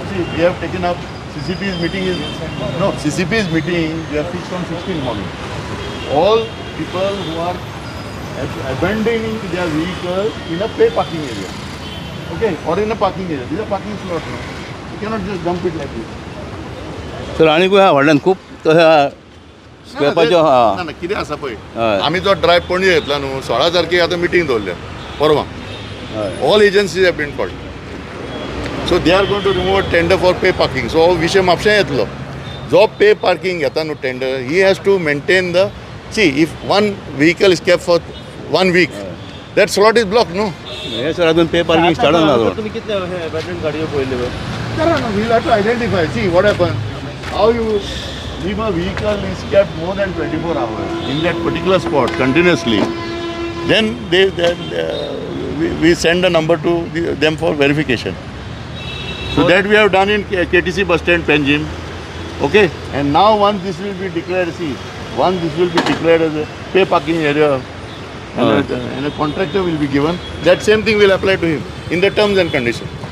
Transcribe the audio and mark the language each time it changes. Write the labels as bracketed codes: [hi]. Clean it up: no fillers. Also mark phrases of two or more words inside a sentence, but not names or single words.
[en] See, we have taken up CCP's meeting is no CCP's meeting. We are fixed on 16 morning. All people who are abandoning their vehicle in a pay parking area, okay, or in a parking area. These are parking slots. No? You cannot just dump it like this. [kok] सर आनी ह्या व्हडल्यान खूब तशा स्क्रॅपाच्यो ना ना कितें आसा पळय हय. आमी जो ड्रायव्ह पणजे घेतला न्हू 16 तारखेक आतां मिटींग दवरल्या परवां हय [en] All agencies have been called so they are going to remove tender for pay parking so [kok] हो विशय म्हापशां येतलो जो पे पार्किंग घेता न्हू टेंडर [en] He has to maintain the see if one vehicle is kept for 1 week that slot is block न्हू [kok] हे सर अजून [en] pay parking start [kok] जालो तुम्ही कितले अबॅन्डन्ड गाडयो पळयल्यो करा न्हू [en] we'll have to identify see what happen how you if a vehicle is kept more than 24 hours in that particular spot continuously, then we send a number to them for verification. So that we have done in KTC bus stand Penjim. Okay, and now once this will be declared, once this will be declared as a pay parking area, and a contractor will be given, that same thing will apply to him in the terms and conditions.